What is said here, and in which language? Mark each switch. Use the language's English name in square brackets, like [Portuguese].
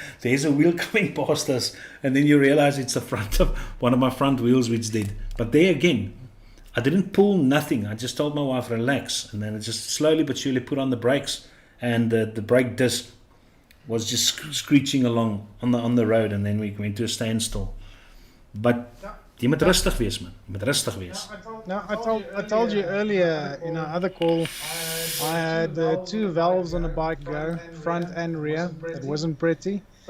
[English] There's a wheel coming past us, and then you realize it's the front of one of my front wheels which did. But there again, I didn't pull nothing. I just told my wife, relax, and then I just slowly but surely put on the brakes, and the brake disc was just screeching along on the road, and then we went to a standstill. [Afrikaans] But jy moet rustig wees, man. Jy moet rustig wees. [English] Now, I told you earlier in our other call, I had 2 valves on a bike go, front and rear. It wasn't pretty.